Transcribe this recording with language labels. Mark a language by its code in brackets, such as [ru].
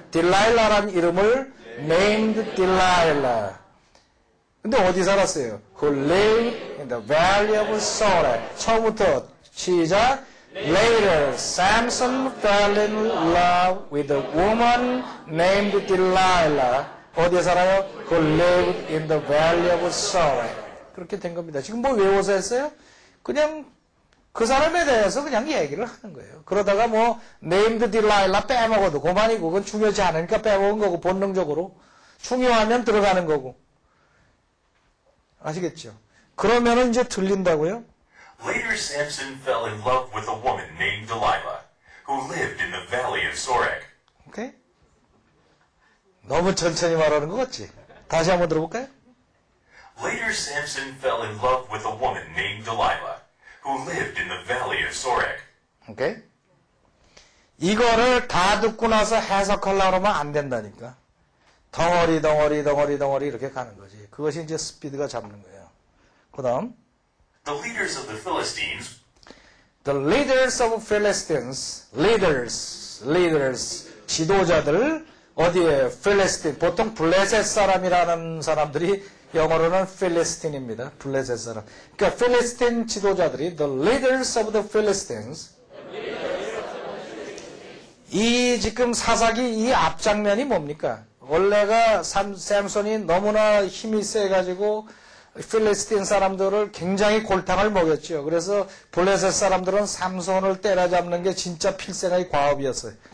[ko] 딜라일라라는 이름을 [en] named Delilah. [ko] 근데 어디 살았어요? [en] Who lived in the valley of Sorek. [ko] 처음부터 시작. [en] Later, Samson fell in love with a woman named Delilah. [ko] 어디에 살아요? [en] Who lived in the valley of Sorek. [ko] 그렇게 된 겁니다. 지금 뭐 외워서 했어요? 그냥 그 사람에 대해서 그냥 얘기를 하는 거예요. 그러다가 뭐 [en] named Delilah [ko] 빼먹어도 그만이고 그건 중요하지 않으니까 빼먹은 거고 본능적으로. 중요하면 들어가는 거고. 아시겠죠? 그러면은 이제 들린다고요? [en] Later, Samson fell in love with a woman named Delilah, who lived in the valley of Sorek. [ko] 오케이? 너무 천천히 말하는 것 같지? 다시 한번 들어볼까요? [en] Later, Samson fell in love with a woman named Delilah, who lived in the valley of Sorek. [ko] 오케이? 이거를 다 듣고 나서 해석하려고 하면 안 된다니까. 덩어리 이렇게 가는 거지. 그것이 이제 스피드가 잡는 거예요. 그 다음. [en] The leaders of the Philistines The leaders of Philistines. leaders. [ko] 지도자들. 어디에? [en] 필리스틴. [ko] 보통 블레셋 사람이라는 사람들이 영어로는 필리스틴입니다. 블레셋 사람. 그러니까 필리스틴 지도자들이 [en] The leaders of the Philistines. [ko] 이 지금 사사기 이 앞장면이 뭡니까? 원래가 샘손이 너무나 힘이 세가지고 필리스틴 사람들을 굉장히 골탕을 먹였죠. 그래서 블레셋 사람들은 삼손을 때려잡는 게 진짜 필생의 과업이었어요.